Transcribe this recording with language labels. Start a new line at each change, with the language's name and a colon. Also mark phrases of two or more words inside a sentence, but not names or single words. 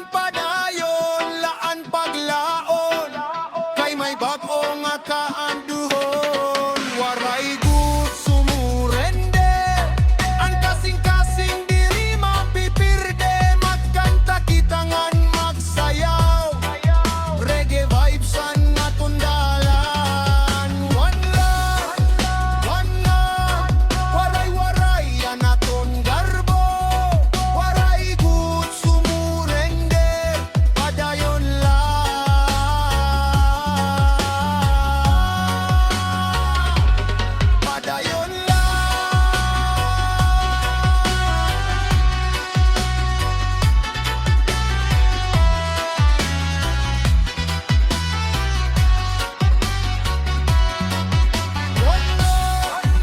Waray: Padayon laan paglaon, kay may bag-o nga kaanduhon. Waray good sumurender, ang kasing-kasing diri mapipirde. Magkanta kitangan magsayaw,
English: reggae vibes
Waray: an naton dalan.
English: One love, one love,
Waray: waray-waray an naton garbo. Waray good sumurender, padayon lang. Padayon lang.
English: One love,